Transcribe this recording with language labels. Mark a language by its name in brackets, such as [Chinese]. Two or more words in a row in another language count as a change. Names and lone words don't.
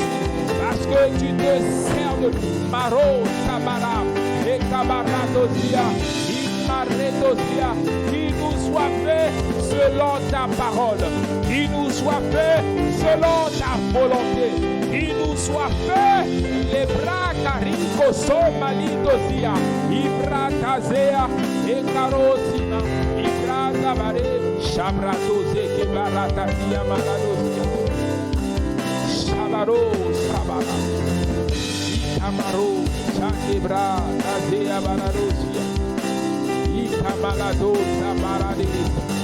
[French] Parce que tu te sers de nous. Maro, Sabara, et Kabaradosia, Imaretosia, qui nous soit fait selon ta parole, qui nous soit fait selon ta volonté, qui nous soit fait les bras carico somalidosia, Ibratazea, et Carosina, Ibratavare, Shabratose, Kebaratasia, Maladosia, Shabaro, Sabara, Ikamaro, Chandebra, Tazea, Baladosia, Ikamalado, Sabaradis.